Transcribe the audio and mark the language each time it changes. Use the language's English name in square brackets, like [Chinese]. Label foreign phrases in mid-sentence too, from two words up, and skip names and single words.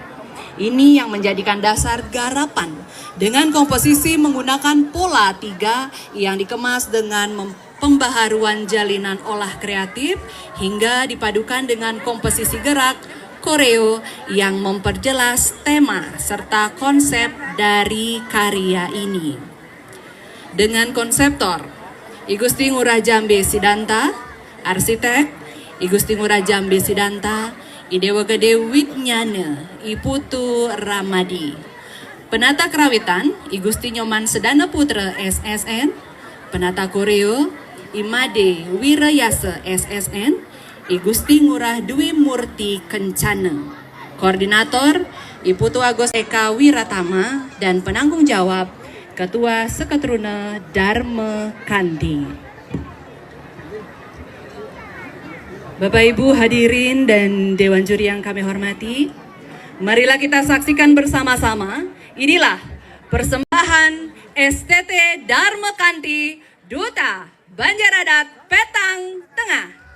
[Indonesian] Ini yang menjadikan dasar garapan dengan komposisi menggunakan pola 3 yang dikemas dengan pembaharuan jalinan olah kreatif hingga dipadukan dengan komposisi gerak koreo yang memperjelas tema serta konsep dari karya ini. Dengan konseptor I Gusti Ngurah Jambe Sidanta, arsitek I Gusti Ngurah Jambe Sidanta, I Dewa Gede Witnyana, I Putu Ramadi. Penata kerawitan I Gusti Nyoman Sedana Putra SSN, penata koreo I Made Wirayasa SSN, I Gusti Ngurah Dwi Murti Kencana. Koordinator I Putu Agus Eka Wiratama dan penanggung jawab Ketua Seketruna Dharma Kanti. Bapak Ibu hadirin dan Dewan Juri yang kami hormati, marilah kita saksikan bersama-sama. Inilah persembahan STT Dharma Kanti Duta Banjaradat Petang Tengah.